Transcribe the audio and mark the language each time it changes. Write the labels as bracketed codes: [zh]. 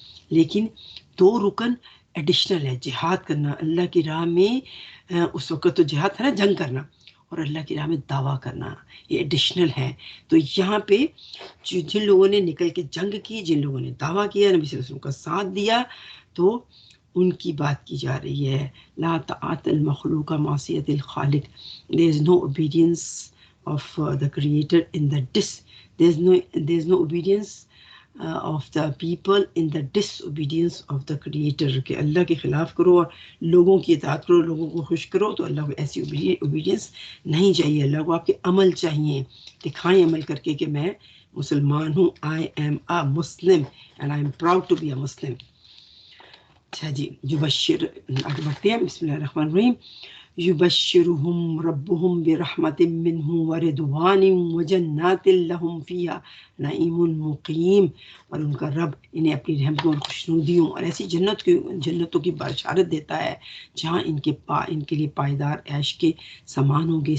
[ur] لیکن 2 رکن ایڈیشنل ہے. جہاد کرنا اللہ کی راہ میں، اس وقت تو جہاد تھا نا، جنگ کرنا، اور اللہ کی راہ میں دعویٰ کرنا، یہ ایڈیشنل ہے. تو یہاں پہ جن لوگوں نے نکل کے جنگ کی، جن لوگوں نے دعویٰ کیا، نبی صلی اللہ علیہ وسلم کا ساتھ دیا، تو ان کی بات کی جا رہی ہے. [ar] لا طاعت المخلوق معصیت الخالق. [en] There is no obedience of the creator in the there is no obedience of the people in the disobedience of the creator. [ur] کہ اللہ کے خلاف کرو اور لوگوں کی اطاعت کرو، لوگوں کو خوش کرو، تو اللہ کو ایسی obedience نہیں چاہیے. اللہ کو آپ کے عمل چاہیے. دکھائیں عمل کر کے کہ میں مسلمان ہوں. [en] I am a Muslim and I am proud to be a Muslim. [ur] اچھا جی، یبشر، آگے بڑھتے ہیں. [ar] بسم اللہ الرحمن الرحیم. یبشرہم ربہم برحمت منہ ورضوان وجنات لہم فیہا نعیم مقیم. [ur] اور ان کا رب انہیں اپنی رحمتوں اور خوشنودیوں اور ایسی جنتوں کی بشارت دیتا ہے جہاں ان کے لیے پائیدار عیش کے سامان ہوں گے.